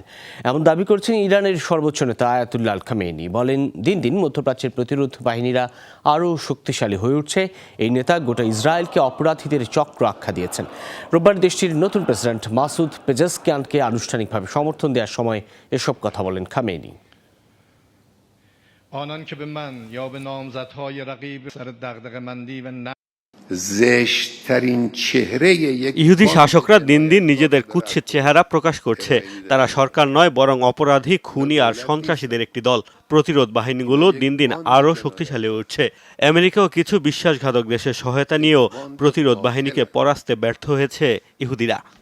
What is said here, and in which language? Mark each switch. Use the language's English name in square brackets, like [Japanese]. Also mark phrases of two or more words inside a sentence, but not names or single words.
[Bangla] এমন দাবি করছেন ইরানের সর্বোচ্চ নেতা আয়াতুল্লাহ আল খামেনি। বলেন, দিন দিন মধ্যপ্রাচ্যের প্রতিরোধ বাহিনীরা আরও শক্তিশালী হয়ে উঠছে। এই নেতা গোটা ইসরায়েলকে অপরাধীদের চক্র আখ্যা দিয়েছেন। রোববার দেশটির নতুন প্রেসিডেন্ট মাসুদ পেজেশকিয়ানকে আনুষ্ঠানিকভাবে সমর্থন দেওয়ার সময় এসব কথা বলেন খামেনি। [Persian] آنان که به من یا به نامزدهای رقیب سر دغدغه‌مندی و زشت‌ترین چهره یک [Bangla] ইহুদি শাসকরা দিন দিন নিজেদের কুৎসিত চেহারা প্রকাশ করছে। তারা সরকার নয়, বরং অপরাধী, খুনি আর সন্ত্রাসীদের একটি দল। প্রতিরোধ বাহিনীগুলো দিন দিন আরও শক্তিশালী হয়ে উঠছে। আমেরিকা ও কিছু বিশ্বাসঘাতক দেশের সহায়তা নিয়েও প্রতিরোধ বাহিনীকে পরাস্তে ব্যর্থ হয়েছে ইহুদিরা।